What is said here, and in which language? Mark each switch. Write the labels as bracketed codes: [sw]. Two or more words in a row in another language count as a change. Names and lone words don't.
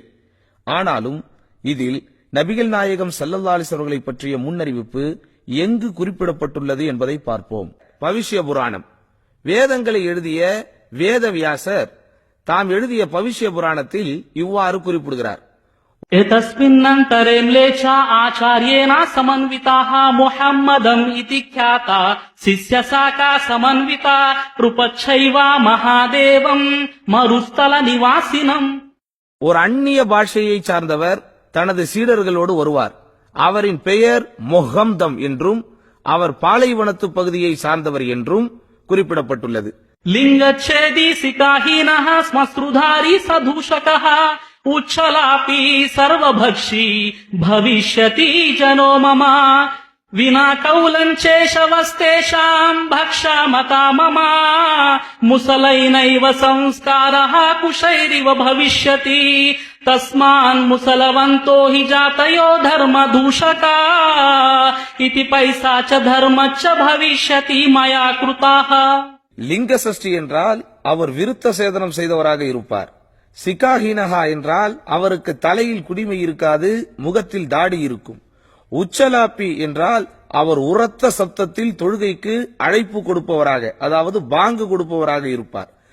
[ta] ஆனாலும் இதில் நபிகள் நாயகம் [ar] صلى الله عليه وسلم [ta] அவர்களை பற்றிய முன்னறிவிப்பு எங்கு குறிப்பிடப்பட்டுள்ளது என்பதை பார்ப்போம். பவிஷ்ய புராணம். வேதங்களை எழுதிய வேதவியாசர் தாம் எழுதிய பவிஷ்ய புராணத்தில் இவ்வாறு குறிப்பிடுகிறார். [sa] एतस्मिन्नन्तरे म्लेच्छा आचार्येण समन्विताः मुहम्मदम् इति ख्याता शिष्यशाखा समन्विता रूपच्छैव महादेवम् मरुस्थल निवासिनम्. [ta] ஒரு அந்நிய பாஷையை சார்ந்தவர் தனது சீடர்களோடு வருவார். அவரின் பெயர் முஹம்மதம் என்றும் அவர் பாலைவனத்து பகுதியை சார்ந்தவர் என்றும் குறிப்பிடப்பட்டுள்ளது. [sa] लिङ्गच्छेदी सिकाहीनः श्मश्रुधारी सदूषकः उच्छलापि सर्वभक्षी भविष्यति जनो मम विना कौलञ्चेशवस्तेषाम् भक्षामता मम मुसलैनैव संस्कारः कुशैरिव भविष्यति तस्मान् मुसलवन्तो हि जातयो धर्मदूषका इति पैसाच धर्मच्च भविष्यति मया कृताः. [ta] லிங்க சஷ்டி என்றால் அவர் விருத்த சேதனம் செய்தவராக இருப்பார். சிகாஹீனஹா என்றால் அவருக்கு தலையில் குடிமை இருக்காது, முகத்தில் தாடி இருக்கும். உச்சலாப்பி என்றால் அவர் உரத்த சப்தத்தில் தொழுகைக்கு அழைப்பு கொடுப்பவராக, அதாவது பாங்கு கொடுப்பவராக இருப்பார்.